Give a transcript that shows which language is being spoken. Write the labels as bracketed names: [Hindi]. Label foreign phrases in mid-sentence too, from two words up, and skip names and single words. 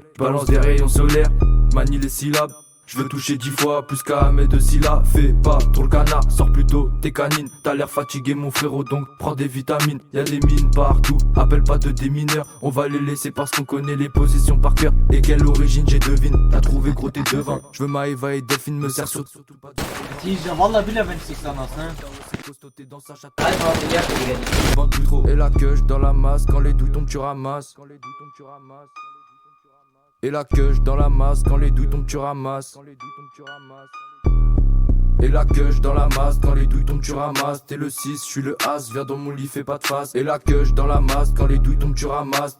[French] J'balance des rayons solaires, manie les syllabes. J'veux toucher 10 fois plus qu'à mes deux syllabes. Fais pas trop le canard, sors plutôt tes canines. T'as l'air fatigué mon frérot donc prends des vitamines. Y'a des mines partout, appelle pas de démineurs. On va les laisser parce qu'on connaît les positions par cœur. Et quelle origine j'ai devine, t'as trouvé gros t'es devin. J'veux ma Eva et Delphine, me sert surtout pas de... [Turkish] Vallahi bilemedim 80 anasını. [French] Dans sa chatte. [Turkish] Hadi fazla gel [French] Plus trop. Et la queue dans la masse, quand les douilles tombent tu ramasses. Et la queue dans la masse, quand les douilles tombent tu ramasses. Et la queue dans la masse, quand les douilles tombent tu ramasses. T'es le 6, j'suis le As, viens dans mon lit fais pas de face. Et la queue dans la masse, quand les douilles tombent tu ramasses.